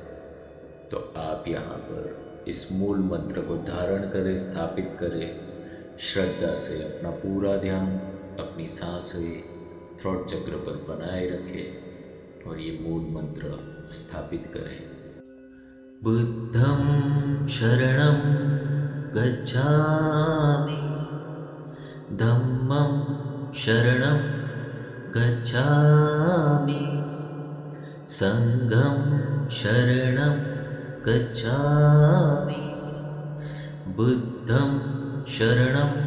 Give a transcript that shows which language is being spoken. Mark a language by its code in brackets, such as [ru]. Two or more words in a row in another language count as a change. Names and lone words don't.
[hi] तो आप यहाँ पर इस मूल मंत्र को धारण करें, स्थापित करें, श्रद्धा से अपना पूरा ध्यान अपनी सांसें थ्रोट चक्र पर बनाए रखें और ये मूल मंत्र स्थापित करें। [pi] बुद्धं शरणं गच्छामि, धम्मं शरणं गच्छामि, संघं शरणं गच्छामि, बुद्धं शरणं